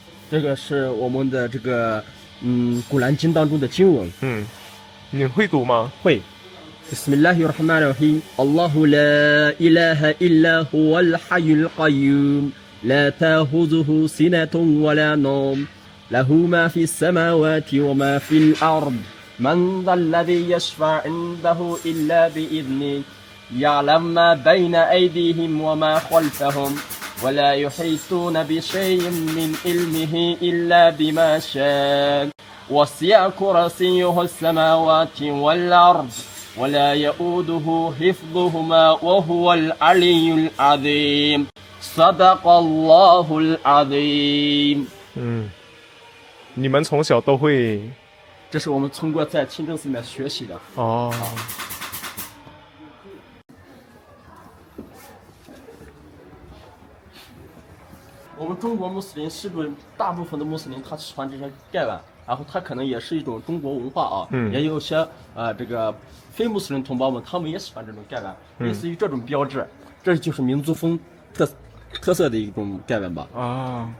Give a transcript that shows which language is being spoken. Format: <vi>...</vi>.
<zh>这个是我们的这个古兰经当中的经文。你会读吗？会。</zh> <ar>بسم الله الرحمن الرحيم الله لا إله إلا هو الحي القيوم لا تأخذه سنة ولا نوم له ما في السماوات وما في الأرض من ذا الذي يشفع عنده إلا بإذنه يعلم ما بين أيديهم وما خلفهم ولا يحيطون بشيء من علمه إلا بما شاء وسع كرسيه السماوات والأرض ولا يؤوده حفظهما وهو العلي العظيم صدق الله العظيم。</ar> <zh>你们从小都会？这是我们通过在清真寺里面学习的。我们中国穆斯林是不是大部分的穆斯林他传这些盖碗，然后它可能也是一种中国文化啊，也有些这个非穆斯林同胞们他们也喜欢这种盖碗，类似于这种标志，这就是民族风特色的一种盖碗吧。</zh>